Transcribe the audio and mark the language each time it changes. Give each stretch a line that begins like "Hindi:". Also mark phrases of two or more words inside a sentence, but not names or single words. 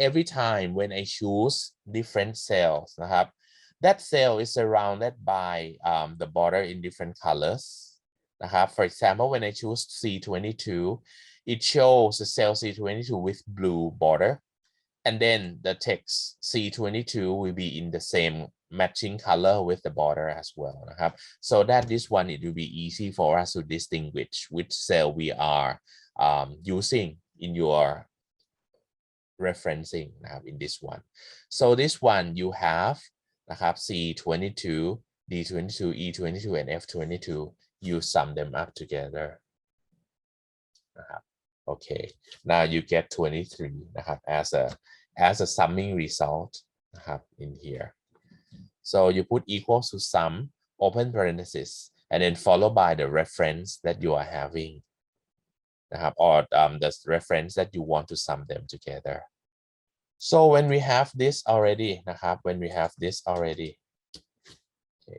English: every time when I choose different cells นะครับ that cell is surrounded by the border in different colors นะครับ for example when I choose C22 it shows the cell C22 with blue border and then the text C22 will be in the same matching color with the border as well นะครับ so that this one it will be easy for us to distinguish which cell we are using in your referencing นะครับ in this one so this one you have นะครับ C22 D22 E22 and F22 you sum them up together นะครับ okay now you get 23 นะครับ as a summing result นะครับ in here so you put equals to sum open parenthesis and then followed by the reference that you are having นะครับ or the reference that you want to sum them together so when we have this already นะครับ when we have this already okay.